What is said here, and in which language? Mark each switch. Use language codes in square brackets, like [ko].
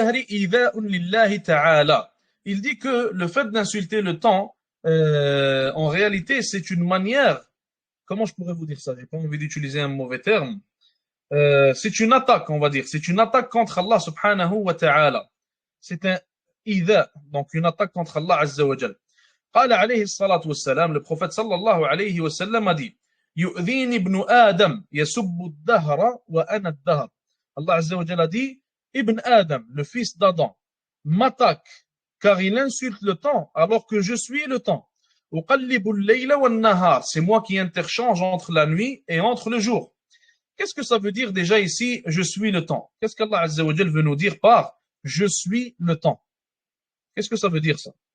[fr] Il dit que le fait d'insulter le temps, en réalité, c'est une manière, comment je pourrais vous dire ça, j'ai pas envie d'utiliser un mauvais terme, c'est une attaque, on va dire, c'est une attaque contre Allah subhanahu wa ta'ala. C'est un إذا, donc une attaque contre Allah Azza wa Jal. [ar] قال عليه الصلاة والسلام, [fr] le prophète sallallahu alayhi wa sallam a dit, [ar] يؤذيني ابن آدم يسب الدهر وأنا الدهر. [fr] Allah Azza wa Jal a dit, Ibn Adam, le fils d'Adam, m'attaque car il insulte le temps alors que je suis le temps. [ar] أقلب الليل والنهار, [fr] c'est moi qui interchange entre la nuit et entre le jour. Qu'est-ce que ça veut dire déjà ici, je suis le temps? Qu'est-ce qu'Allah Azza wa Jal veut nous dire par je suis le temps? Qu'est-ce que ça veut dire ça?